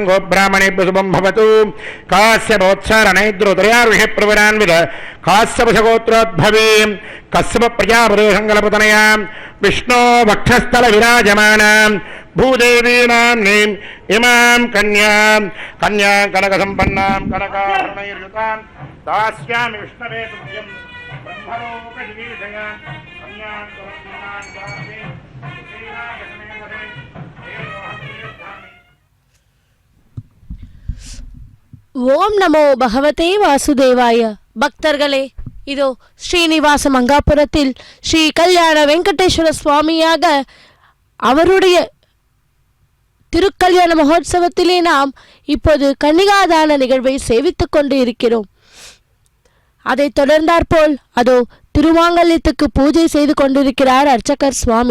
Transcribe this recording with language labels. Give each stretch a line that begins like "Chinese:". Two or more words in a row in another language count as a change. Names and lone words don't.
Sanskrit: गोब्राह्मणेभ्यः शुभं भवतु काश्यपोत्सारणैद्रोत्रयार्विः प्रवरान्विध काश्यपसगोत्रोद्भवीं कश्यपप्रजापते संकल्पतनयां विष्णो वक्षस्थल विराजमानां भूदेवीनाम्नीम् इमां कन्यां कन्यां कनकसम्पन्नां कनकाभरणैर्युतां दास्यामि विष्णवे तुभ्यं ब्रह्मलोकजिगीषयां कन्यां सुरक्षितां दास्ये श्रीरामकृष्णे ओम् नमो भगवते वासुदेवाय.
Tamil: பக்தர்களே, இதோ ஸ்ரீனிவாச மங்காபுரத்தில் ஸ்ரீ கல்யாண வெங்கடேஸ்வர சுவாமியாக அவருடைய திருக்கல்யாண மகோத்சவத்திலே நாம் இப்போது கன்னிகாதான நிகழ்வை சேவித்துக் கொண்டு இருக்கிறோம். அதை தொடர்ந்தாற்போல் அதோ திருமாங்கல்யத்துக்கு பூஜை செய்து கொண்டிருக்கிறார் அர்ச்சகர் சுவாமி.